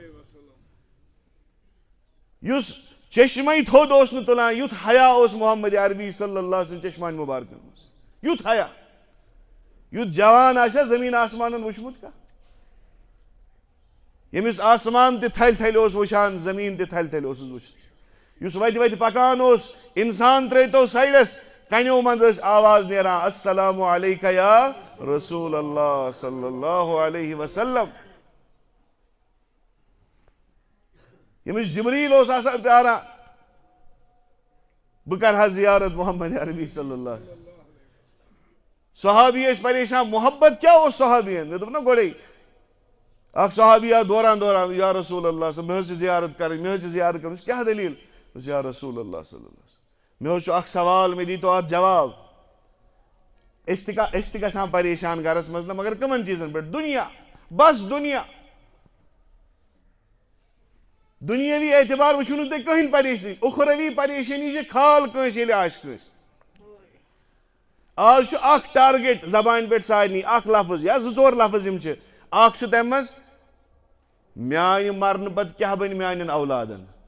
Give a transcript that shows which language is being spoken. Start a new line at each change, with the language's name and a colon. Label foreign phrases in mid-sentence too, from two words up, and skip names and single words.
Kashmiri: یُس چشمے تھوٚد اوس نہٕ تُلان یُتھ حیا اوس محمد عربی
Arabic: صلی اللہ
Kashmiri: سٕنٛدۍ چشمانہِ مُبارکن منٛز یُتھ حیا یُتھ جوان آسیا زمیٖن آسمانن وٕچھمُت کانٛہہ ییٚمِس آسمان تہِ تھلہِ تھلہِ اوس وٕچھان زمیٖن تہِ تھلہِ تھلہِ اوسُس وٕچھان یُس وتہِ وتہِ پکان اوس انسان ترٲیتو سایڈس کنیو منٛز ٲس آواز نیران
Arabic: السلام علیکہ یا رسول اللہ صلی اللہ علیہ وسلم
Kashmiri: ییٚمِس جبریٖل اوس آسان پیاران بہٕ کرٕ ہا زیارت محمد عربی
Arabic: صلی اللہ علیہ وسلم
Kashmiri: صحابی ٲسۍ پریشان محبت کیاہ اوس صحابین مےٚ دوٚپ نا گۄڈے اکھ صحابی آو دوران دوران
Arabic: یا رسول اللہ
Kashmiri: مےٚ حظ چھِ زیارت کرٕنۍ مےٚ حظ چھِ زیارت کرٕنۍ کیاہ دلیٖل
Arabic: یا رسول اللہ صلی اللہ علیہ وسلم
Kashmiri: مےٚ حظ چھُ اکھ سوال مےٚ دیٖتو اتھ جواب أسۍ تہِ گژھان پریشان گرس منٛز نہ مگر کٕمن چیٖزن پٮ۪ٹھ دُنیا بس دُنیا دُنیٲوی اعتبار وٕچھِو نہٕ تُہۍ کٕہٕنۍ پریشٲنی اُخروی پریشٲنی چھِ کھال کٲنٛسہِ ییٚلہِ آسہِ کٲنٛسہِ آز چھُ اکھ ٹارگیٹ زبانہِ پٮ۪ٹھ سارنٕے اکھ لفظ یا 2-4 لفظ یِم چھِ اکھ چھُ تمہِ منٛز میانہِ مرنہٕ پتہٕ کیاہ بنہِ میانٮ۪ن اولادن